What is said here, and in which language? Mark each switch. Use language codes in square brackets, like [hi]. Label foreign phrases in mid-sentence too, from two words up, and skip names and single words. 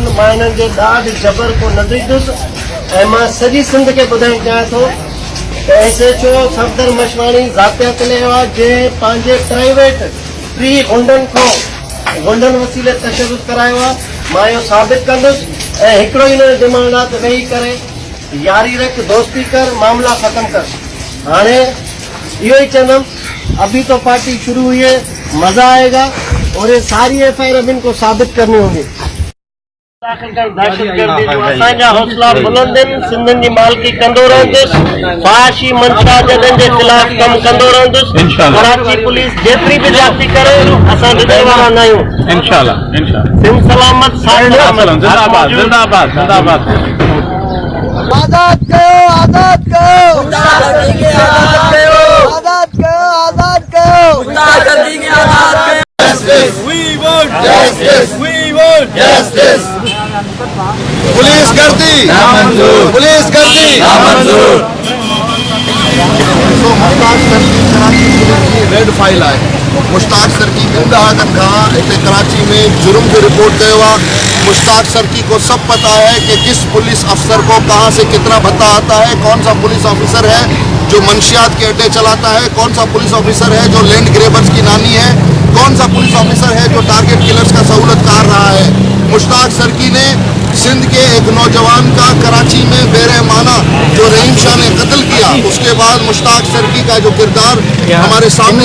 [sd] मां हिननि जे ॾाढ जबर को न ॾिठुसि ऐं मां सॼी सिंध खे ॿुधाइणु चाहियां थो त SHO सफदर मशवाणी ज़ातियात लेवा जे पंहिंजे [en] private free [sd] गुंडनि वसीले तशद्दुद करायो आहे। मां इहो साबित कंदुसि ऐं हिकिड़ो ई हिन डिमांड आहे त वेही करे यारी रख, दोस्ती कर, मामला ख़त्म कर। हाणे इहो ई चवंदुमि, [ur] ابھی تو پارٹی شروع ہوئی ہے، مزہ آئے گا اور یہ ساری FIR اب ان کو ثابت کرنی ہوگی. [sd] दहशतगर्दी जो असांजा हौसला बुलंद आहिनि, सिंधियुनि जी मालिकी कंदो रहंदुसि, फहाशी मंशा जॾहिं जे ख़िलाफ़ कमु कंदो रहंदुसि। कराची पुलिस जेतिरी बि जाती करे असां ॾिसण वारा न आहियूं। इंशाअल्लाह सिंध सलामत, जिंदाबाद जिंदाबाद जिंदाबाद। आज़ाद कयो, आज़ाद कयो, आज़ाद कयो, आज़ाद कयो, [en] We want justice, we want justice. [ur] پولیس گردی نامنظور، پولیس گردی نامنظور. [sd] मुश्ताक सर की कराची पुलिस की [en] red file [sd] आहे। मुश्ताक सर की ॾहनि खां हिते कराची में जुर्म जो रिपोर्ट कयो आहे। [ur] مشتاق سرکی کو سب پتا ہے کہ کس پولیس افسر کو کہاں سے کتنا بھتہ آتا ہے، کون سا پولیس آفیسر ہے جو منشیات کے اڈے چلاتا ہے، کون سا پولیس آفیسر ہے جو मंशियात के अड्डे चलाता है, कौन सा पुलिस ऑफिसर है जो [en] land grabbers [ur] کی نانی ہے، کون سا پولیس آفیسر ہے جو [en] target killers [ur] کا سہولت کار رہا ہے. مشتاق سرکی نے سندھ کے ایک نوجوان کا کراچی میں بے رحمانہ جو رحیم شاہ نے قتل کیا، اس کے بعد مشتاق سرکی کا جو کردار ہمارے سامنے